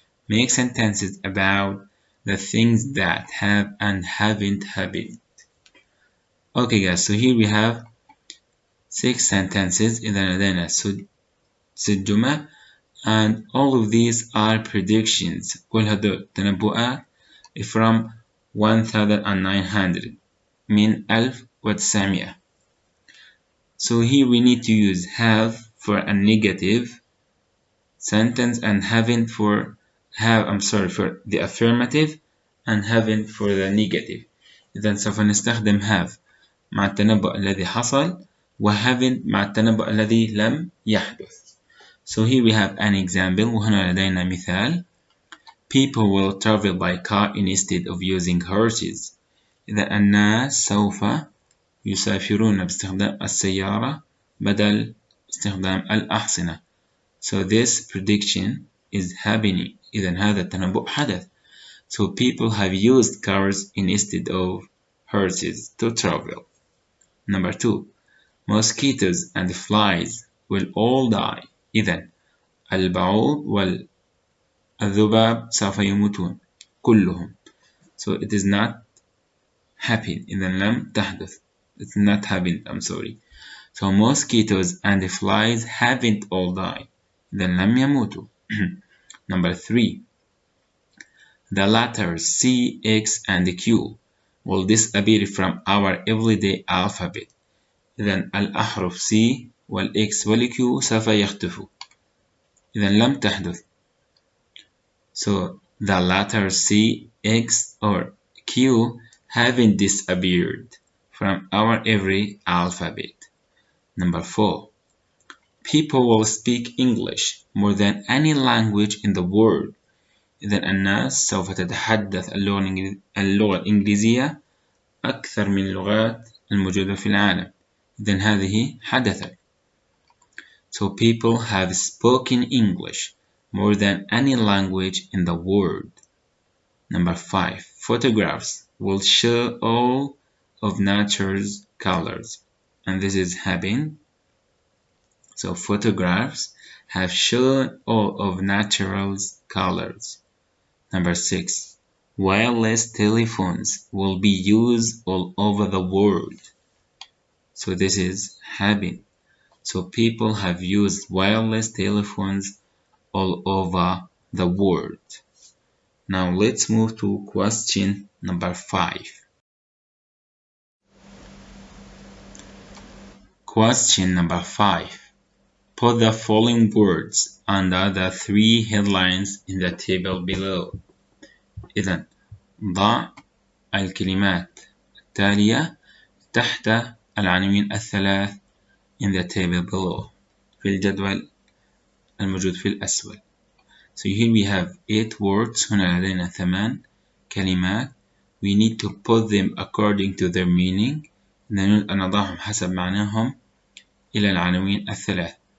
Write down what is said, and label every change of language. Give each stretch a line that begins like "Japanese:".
English: Make sentences about the things that have and haven't happened. Okay guys, so here we have 6 sentences.
Arabic: إذا لدينا 6 جمل
English: and all of these are predictions.
Arabic: كل هدول تنبؤات
English: from 1900
Arabic: من 1900.
English: So here we need to use have for a negative sentence and haven't for for the affirmative and haven't for the negative.
Arabic: إذا سوف نستخدم have مع التنبؤ الذي حصل و haven't مع التنبؤ الذي لم يحدث.
English: So here we have an example.
Arabic: وهنا لدينا مثال.
English: People will travel by car instead of using horses.
Arabic: إذا الناس سوف يسافرون باستخدام السيارة بدل استخدام الأحصنة.
English: So this prediction is happening.
Arabic: إذا هذا التنبؤ حدث.
English: So people have used cars instead of horses to travel. Number 2. Mosquitoes and flies will all die.
Arabic: إذا البعوض والذباب سوف يموتون كلهم.
English: So it is not happened.
Arabic: إذا لم تحدث.
English: It's not happened. I'm sorry. So mosquitoes and flies haven't all died.
Arabic: إذا لم يموتوا.
English: Number 3. The letters C, X, and Q will disappear from our everyday alphabet.
Arabic: إذا الأحرف C والX والQ سوف يختفوا. إذا لم تحدث.
English: So the letters C, X, or Q haven't disappeared from our every alphabet. Number 4. People will speak English more than any language in the world.
Arabic: إذا الناس سوف تتحدث اللغة الإنجليزية أكثر من اللغات الموجودة في العالم. إذا هذه حدثت.
English: So people have spoken English more than any language in the world. Number 5. Photographs will show all of nature's colors. And this is happening. So photographs have shown all of nature's colors. Number 6. Wireless telephones will be used all over the world. So this is happening. So people have used wireless telephones all over the world. Now let's move to question number 5. Question number 5. Put the following words under the 3 headlines in the table below.
Arabic: إذن ضع الكلمات التالية تحت العناوين الثلاث
English: in the table below
Arabic: في الجدول الموجود في الأسفل.
English: So here we have 8 words.
Arabic: هنا لدينا 8 كلمات.
English: We need to put them according to their meaning.
Arabic: نريد أن نضعهم حسب معناهم إلى العناوين الثلاث.